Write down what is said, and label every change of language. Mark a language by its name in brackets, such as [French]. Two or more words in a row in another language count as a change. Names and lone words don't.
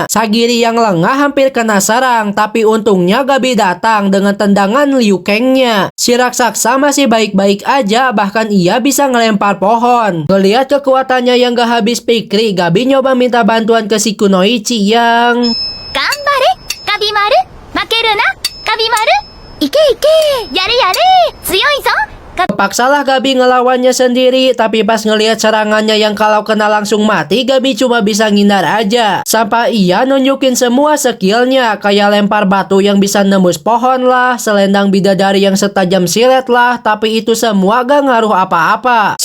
[Indonesian] Sagiri yang lengah hampir kena serang, tapi untungnya Gabi datang dengan tendangan Liu Kangnya. Si raksasa masih baik-baik aja, bahkan ia bisa ngelempar pohon. Ngeliat kekuatannya yang gak habis pikir, Gabi nyoba minta bantuan ke si Kunoichi yang... [Japanese] Gambare, Gabimaru, makeru na, Gabimaru. いけいけやれやれ強いぞ [Indonesian] Paksalah Gabi ngelawannya sendiri, tapi pas ngelihat serangannya yang kalau kena langsung mati, Gabi cuma bisa ngindar aja. Sampai ia nunjukin semua skillnya, kayak lempar batu yang bisa nembus pohon lah, selendang bidadari yang setajam silet lah, tapi itu semua gak ngaruh apa-apa.